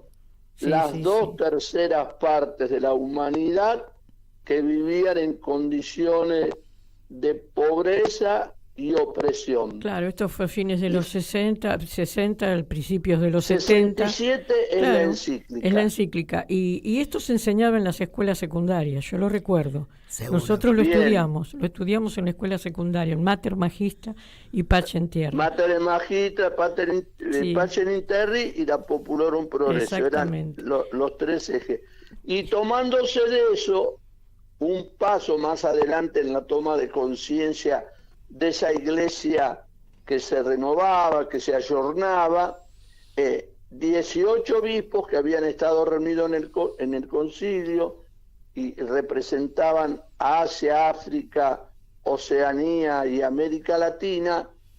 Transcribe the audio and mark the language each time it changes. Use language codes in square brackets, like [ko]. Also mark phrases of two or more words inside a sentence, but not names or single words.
[es] Las dos terceras partes de la humanidad que vivían en condiciones de pobreza y opresión. Claro, esto fue a fines de los 60, principios de los 70. 67 es la encíclica. Es la encíclica. Y esto se enseñaba en las escuelas secundarias, yo lo recuerdo. Seguro. Nosotros lo estudiamos en la escuela secundaria, en Mater Magista y Pacem Terra. Mater Magista, Pacem Terra y la Populorum Progresso. Eran los tres ejes. Y tomándose de eso, un paso más adelante en la toma de conciencia de esa iglesia que se renovaba, que se ayornaba, 18 obispos que habían estado reunidos en el concilio y representaban a Asia, África, Oceanía y América Latina,